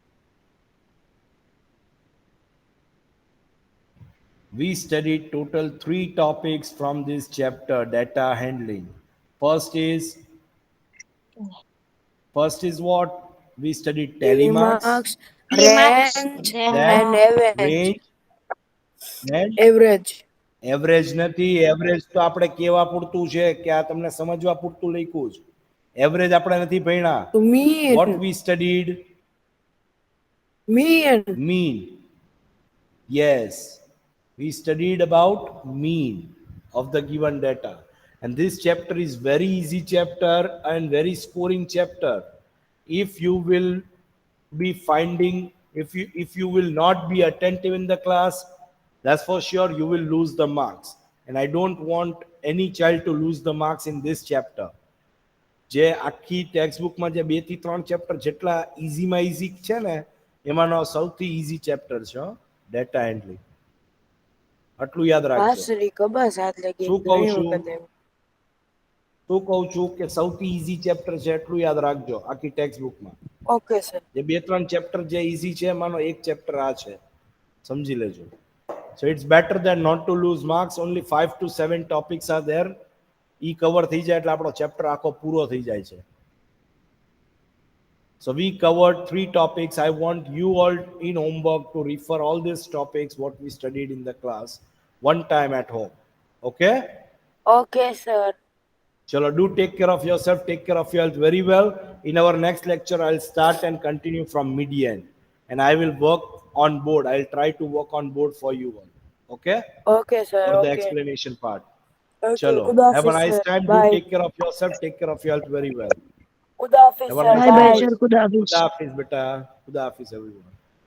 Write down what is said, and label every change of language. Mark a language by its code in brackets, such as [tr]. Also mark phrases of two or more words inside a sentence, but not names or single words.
[en] We studied total 3 topics from this chapter, data handling. First is what? We studied tally marks, Marks, Remarks. range, Then, and average. range, and Average. [gu] એવરેજ નથી. એવરેજ તો આપણે કેવા પૂરતું છે કે આ તમને સમજવા પૂરતું લખ્યું છે. એવરેજ આપણે નથી ભણ્યા. [en] To mean. What we studied? Mean. Mean. Yes, we studied about mean of the given data, and this chapter is very easy chapter and very scoring chapter. If you will be finding, if you will not be attentive in the class, that's for sure you will lose the marks, and I don't want any child to lose the marks in this chapter. [gu] જે આખી ટેક્સ્ટબુકમાં જે 2 થી 3 ચેપ્ટર જેટલા ઈઝીમાં ઈઝી છે ને એમાંનો સૌથી ઈઝી ચેપ્ટર છે [en] data handling. [gu] આટલું યાદ રાખજો. પાસરી કબા સાથ લગી શું કહું ઘણી છું? વખત એમ. શું કહું છું કે સૌથી ઈઝી ચેપ્ટર છે એટલું યાદ રાખજો આખી ટેક્સ્ટબુકમાં. [en] okay sir. [gu] જે 2-3 ચેપ્ટર જે ઈઝી છે એમાંનો એક ચેપ્ટર આ છે, સમજી લેજો. [en] So it's better than not to lose marks. Only 5 to 7 topics are there. [gu] E cover થઈ જાય એટલે આપણો ચેપ્ટર આખો પૂરો થઈ જાય છે. [en] So we covered 3 topics. I want you all in homework to refer all these topics what we studied in the class one time at home. Okay? okay sir. Chalo, do take care of yourself, take care of your health very well. In our next lecture, I'll start and continue from mid-end. And I will work on board. I'll try to work on board for you all. Okay? okay sir. For the ઓકે. explanation part. Okay, Chalo. [ur] Khuda [en] Have a [ur] Hafiz, [en] nice sir. time. Bye. Do take care of yourself. Take care of your health very well. [ur] خدا حافظ [en] Have a સર. nice બાય. day. [ur] خدا حافظ, [en] beta. [ur] خدا حافظ, [en] everyone.